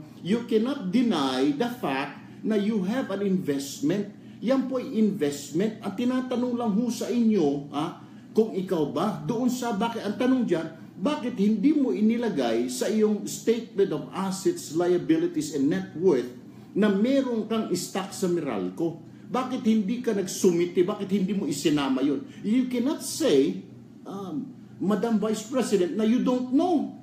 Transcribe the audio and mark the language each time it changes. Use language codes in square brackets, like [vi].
[en] You cannot deny the fact na you have an investment. [tl] Yan po ay investment. At tinatanong lang ho sa inyo, kung ikaw ba, doon sa bakit, ang tanong dyan, bakit hindi mo inilagay sa iyong statement of assets, liabilities, and net worth na meron kang stock sa Meralco? Bakit hindi ka nagsumite? Bakit hindi mo isinama yun? [en] You cannot say, Madam Vice President, na you don't know.